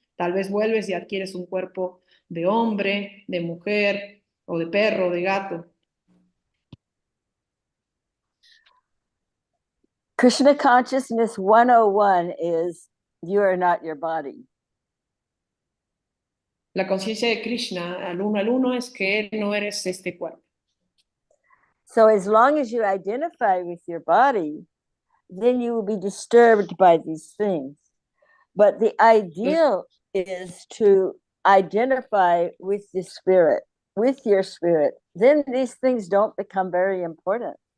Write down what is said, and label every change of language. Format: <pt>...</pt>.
<es>Tal vez vuelves y adquieres un cuerpo de hombre, de mujer, o de perro, o de gato.</es> <en>Krishna Consciousness 101 is you are not your body.</en> <es>La conciencia de Krishna al uno es que no eres este cuerpo.</es> <en>So as long as you identify with your body, then you will be disturbed by these things. But the ideal is to identify with the spirit, with your spirit. Then these things don't become very important.</en>